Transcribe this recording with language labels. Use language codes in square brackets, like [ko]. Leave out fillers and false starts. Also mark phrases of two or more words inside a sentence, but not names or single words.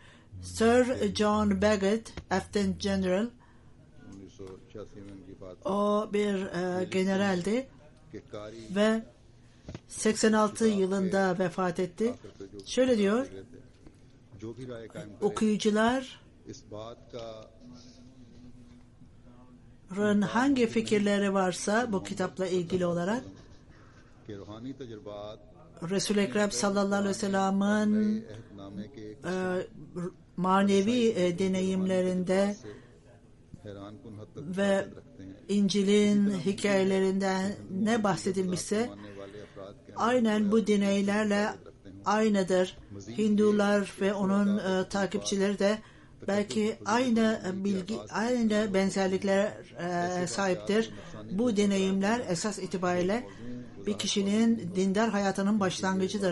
[tr] Sir John Bagot, [en] Lieutenant General, [tr] o bir generaldi ve 86 yılında vefat etti. Şöyle diyor, okuyucular hangi fikirleri varsa bu kitapla ilgili olarak [ur] کہ روحانی تجربات [tr] Resul-i Ekrem sallallahu aleyhi ve sellem'in [ur] عہدنامے کے [tr] manevi deneyimlerinde [ur] حیران کن حد تک [tr] ve [ur] رکھتے ہیں [tr] İncil'in hikayelerinden ne bahsedilmişse [ur] ماننے والے افراد کے [tr] aynen bu deneylerle aynıdır. Hindular ve onun takipçileri de belki aynı bilgi, aynı benzerlikler sahiptir. Bu deneyimler esas itibariyle bir kişinin dindar hayatının başlangıcıdır.